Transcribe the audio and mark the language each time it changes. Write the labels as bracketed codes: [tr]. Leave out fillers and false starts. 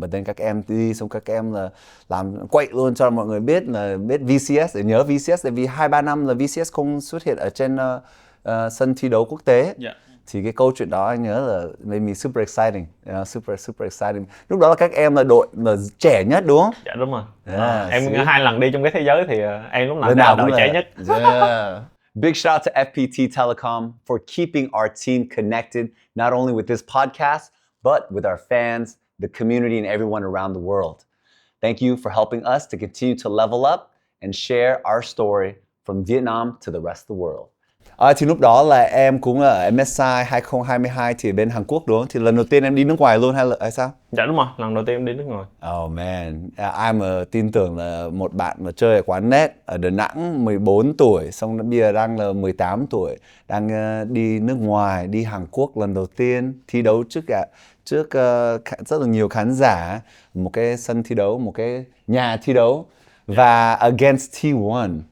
[en] But then [vi] các em đi xong các em là làm quậy luôn cho mọi người biết VCS, để nhớ VCS, tại vì 2-3 năm là VCS không xuất hiện ở trên sân thi đấu quốc tế. Thì cái câu chuyện đó anh nhớ là [en] made me super exciting, super exciting. [vi] Lúc đó là các em là đội là trẻ nhất đúng không? Dạ đúng rồi. Em 2 lần đi trong cái thế giới thì em lúc nào là đội trẻ nhất. [en] Big shout out to FPT Telecom for keeping our team connected, not only with this podcast, but with our fans, the community, and everyone around the world. Thank you for helping us to continue to level up and share our story from Vietnam to the rest of the world. [vi] Thì lúc đó là em cũng ở MSI 2022 thì bên Hàn Quốc đúng không? Thì lần đầu tiên em đi nước ngoài luôn hay sao? Dạ đúng rồi, lần đầu tiên em đi nước ngoài. [en] Oh man, [vi] ai mà tin tưởng là một bạn mà chơi ở quán net ở Đà Nẵng 14 tuổi, xong bây giờ đang là 18 tuổi, đang đi nước ngoài, đi Hàn Quốc lần đầu tiên, thi đấu trước rất là nhiều khán giả, một cái sân thi đấu, một cái nhà thi đấu và [en] against T1.